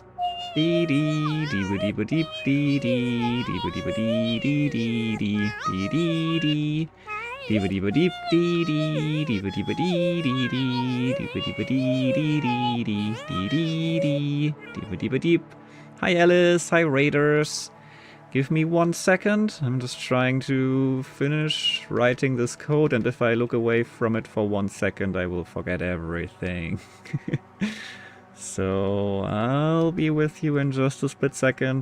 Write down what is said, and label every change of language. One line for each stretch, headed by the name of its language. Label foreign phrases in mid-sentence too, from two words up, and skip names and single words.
English: Dee dee dee dee dee dee dee dee dee dee dee dee dee dee dee. Dee-ba-dee-ba-deep, dee-dee, dee-ba-dee-ba-dee, dee-dee, dee-ba-dee-ba-dee, dee-dee, dee, dee-dee-dee, dee-ba-dee-ba-deep. Hi Alice, hi Raiders. Give me 1 second. I'm just trying to finish writing this code, and if I look away from it for 1 second, I will forget everything. So I'll be with you in just a split second.